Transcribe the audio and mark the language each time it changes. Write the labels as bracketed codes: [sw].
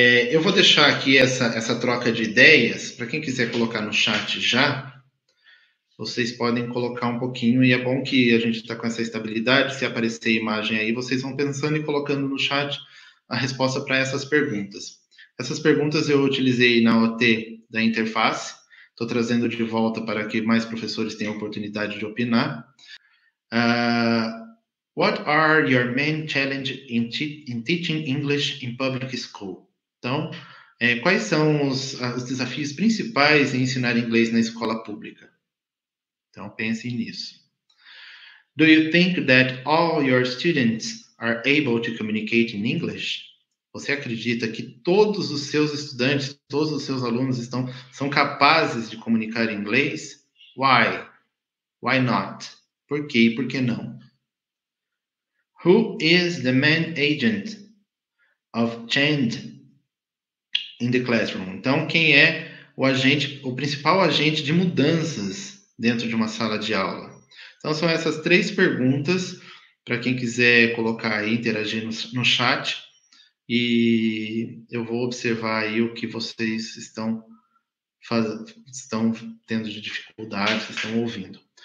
[pt] Eu vou deixar aqui essa troca de ideias, para quem quiser colocar no chat já, vocês podem colocar um pouquinho, e é bom que a gente está com essa estabilidade, se aparecer imagem aí, vocês vão pensando e colocando no chat a resposta para essas perguntas. Essas perguntas eu utilizei na OT da interface, estou trazendo de volta para que mais professores tenham a oportunidade de opinar. [en] What are your main challenges in teaching English in public school? [pt] Então, quais são os desafios principais em ensinar inglês na escola pública? Então, pensem nisso. [en] Do you think that all your students are able to communicate in English? [pt] Você acredita que todos os seus estudantes, todos os seus alunos são capazes de comunicar em inglês? [en] Why? Why not? [pt] Por quê e por que não? [en] Who is the main agent of change in the classroom? [pt] Então, quem é o principal agente de mudanças dentro de uma sala de aula? Então, são essas 3 perguntas, para quem quiser colocar aí, interagir no chat, e eu vou observar aí o que vocês estão tendo de dificuldade, estão ouvindo.